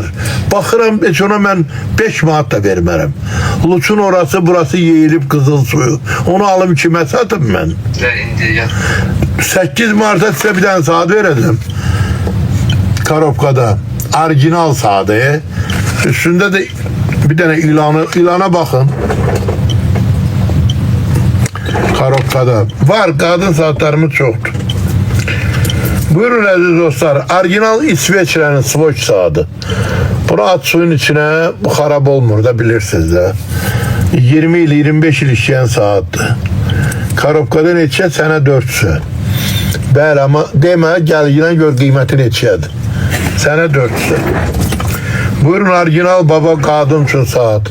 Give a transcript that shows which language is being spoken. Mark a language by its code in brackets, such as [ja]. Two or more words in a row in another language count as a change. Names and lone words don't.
[az] Baxıram, heç ona mən 5 manat da vermərəm. Luçun orası, burası yeyilib qızıl suyu. Onu alım kimə satım mən? 8 marta sizə bir dənə saat verəcəm. Karobkada. Orijinal saatı. [tr] Üstünde de bir tane ilana bakın. [az] Karobkada. [tr] Var, kadın saatlerimiz çoktu. [az] Buyurun aziz dostlar. Orijinal İsveçrənin Swatch saati. Bunu at suyun içine, bu xarab olmur da bilirsiniz de. [tr] 20 il, 25 il işleyen saattir. [az] Karobkada neçə? Sənə [tr] 400. [az] Bəli, ama demə, gəl yine gör qiyməti neçədir. Sənə 400. Buyurun orijinal baba qadın üçün saat.